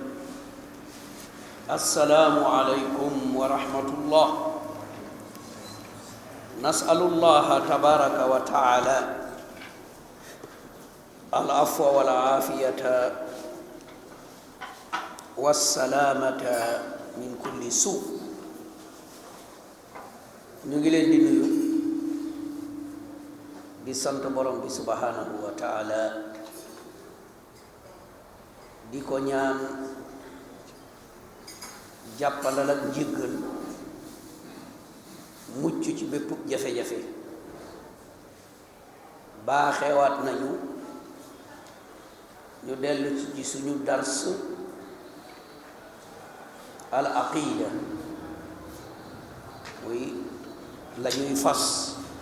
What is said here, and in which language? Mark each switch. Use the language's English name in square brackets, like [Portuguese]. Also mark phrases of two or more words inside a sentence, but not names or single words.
[Arabic] السلام عليكم ورحمة الله. نسأل الله تبارك وتعالى العفو والعافية والسلامة من كل سوء. [Wolof] ñu ngi leen di nuyu di sant borom bi [Arabic] سبحانه وتعالى [Wolof] di ko ñaan jàppandal ak njéggal mucc ci bépp jafe-jafe baaxewaat nañu ñu dellu ci suñu [Arabic] درس العقيدة [Wolof] muy lañuy fas.